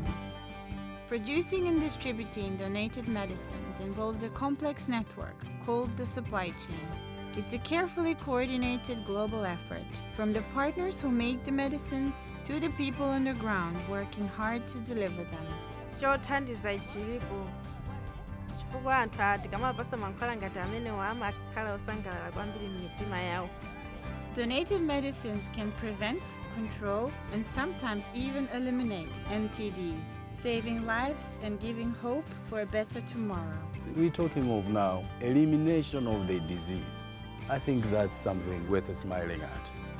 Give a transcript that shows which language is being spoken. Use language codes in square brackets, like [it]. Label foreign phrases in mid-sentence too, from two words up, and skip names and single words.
[en] Producing and distributing donated medicines involves a complex network called the supply chain. It's a carefully coordinated global effort, from the partners who make the medicines to the people on the ground working hard to deliver them. [ny] chothandiza ijilipo chifukwa anthu tikamapasa mankhwala ngati amenewo amakhala osangalala kwambiri m'mitima yawo. [en] Donated medicines can prevent, control, and sometimes even eliminate Ntds, saving lives and giving hope for a better tomorrow. We're talking of now elimination of the disease. I think that's something worth smiling at.